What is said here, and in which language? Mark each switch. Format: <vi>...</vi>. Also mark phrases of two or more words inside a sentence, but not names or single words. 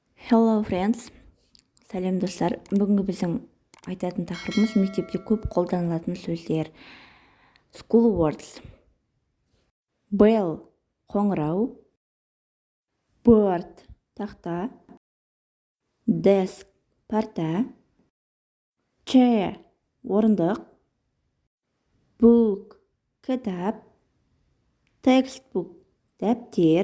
<en>Hello friends,</en> <kk>сәлем достар. Бүгінгі біздің айтатын тақырыбымыз мектепте көп қолданылатын сөздер.</kk> <en>School words. Bell,</en> <kk>қоңырау. Board, тақта. Desk, парта. Chair, орындық. Book, кітап. Textbook, дәптер.</kk>